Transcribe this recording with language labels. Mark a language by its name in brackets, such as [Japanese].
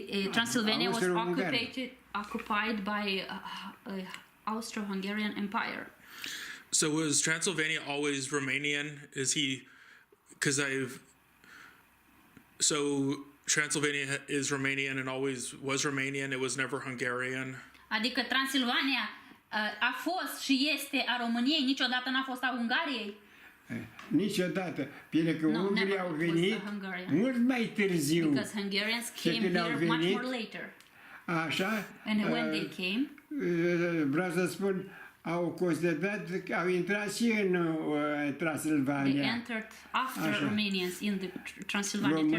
[English] Transylvania was occupied by Austro-Hungarian Empire. So was Transylvania always Romanian? Is he? Because so Transylvania is Romanian and always was Romanian. It was never Hungarian. [Romanian] Adică Transilvania a fost și este a României, niciodată n-a fost a Ungariei? Niciodată, pentru că ungurii au venit mult mai târziu. [English] Because Hungarians came here much more later. [Romanian] Așa. [English] And when they came, [Romanian] vreau să spun, au considerat că au intrat și în Transylvania. [English] They entered after Romanians in the Transylvania